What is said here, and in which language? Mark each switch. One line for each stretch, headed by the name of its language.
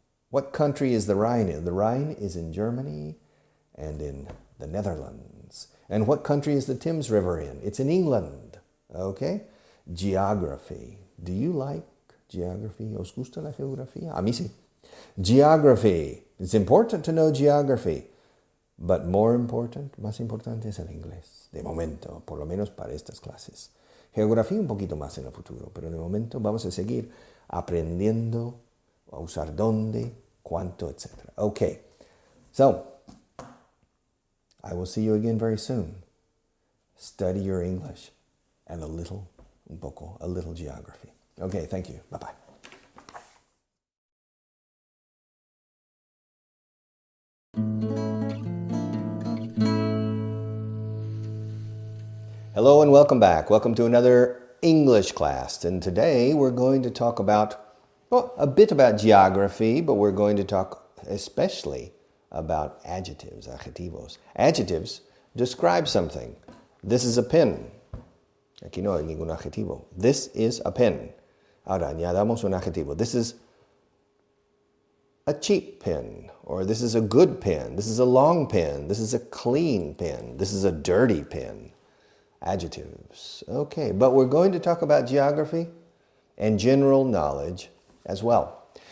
English: What country is the Rhine in? The Rhine is in Germany and in the Netherlands. And what country is the Thames River in? It's in England. Okay? Geography. Do you like geography?
Spanish: ¿Os gusta la geografía? A mí sí.
English: Geography. It's important to know geography.
Spanish: But más importante es el inglés. De momento, por lo menos para estas clases. Geografía un poquito más en el futuro, pero de momento vamos a seguir aprendiendo a usar dónde, cuánto, etc. Okay. So,
English: I will see you again very soon. Study your English and a little geography. Okay, thank you. Bye-bye. Hello and welcome back. Welcome to another English class. And today we're going to talk about, well, a bit about geography, but we're going to talk especially about adjectives, adjetivos. Adjectives describe something. This is a pen.
Spanish: Aquí no hay ningún adjetivo.
English: This is a pen.
Spanish: Ahora añadamos un adjetivo.
English: This is a cheap pen, or this is a good pen. This is a long pen. This is a clean pen. This is a dirty pen. Adjectives. Okay, but we're going to talk about geography and general knowledge as well.